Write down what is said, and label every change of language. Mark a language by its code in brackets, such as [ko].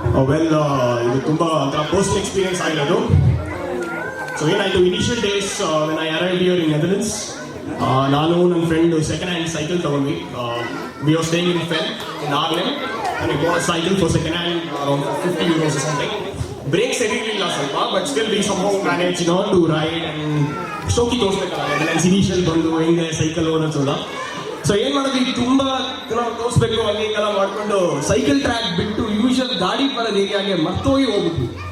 [kn] Well, ಇದು ತುಂಬ ಒಂಥರ ಪರ್ಸನಲ್ ಎಕ್ಸ್ಪೀರಿಯನ್ಸ್ ಆಗಿರೋದು. ಸೊ ಏನಾಯಿತು, [en] initial days when I arrived here in Netherlands, [kn] ನಾನು ನನ್ನ ಫ್ರೆಂಡ್ ಸೆಕೆಂಡ್ ಹ್ಯಾಂಡ್ ಸೈಕಲ್ ತಗೊಂಡ್ವಿ. [en] We are staying in ಫೆಲ್ ಇನ್ ಆಗ್ಲೆಂಡ್, and we bought a cycle for second hand around 50 euros or something. [kn] Brakes ಇರಲಿಲ್ಲ ಸ್ವಲ್ಪ, [en] but still we somehow managed to ride and [kn] ಶೋಕಿ ತೋರಿಸ್ಬೇಕಲ್ಲ Netherlands initial ಬಂದು ಹೆಂಗೆ cycle ಅನ್ನೋದಲ್ಲ. So ಏನು ಮಾಡೋದು, ತುಂಬ ತೋರಿಸ್ಬೇಕು ಅಲ್ಲಿ ಹಿಂಗೆಲ್ಲ ಮಾಡ್ಕೊಂಡು ಸೈಕಲ್ ಟ್ರ್ಯಾಕ್ ಬಿಟ್ಟು ಯೂಶಲ್ ಗಾಡಿ ಬರೋದು ಏರಿಯಾಗೆ ಮರ್ತೋಗಿ ಹೋಗ್ಬಿಟ್ವಿ.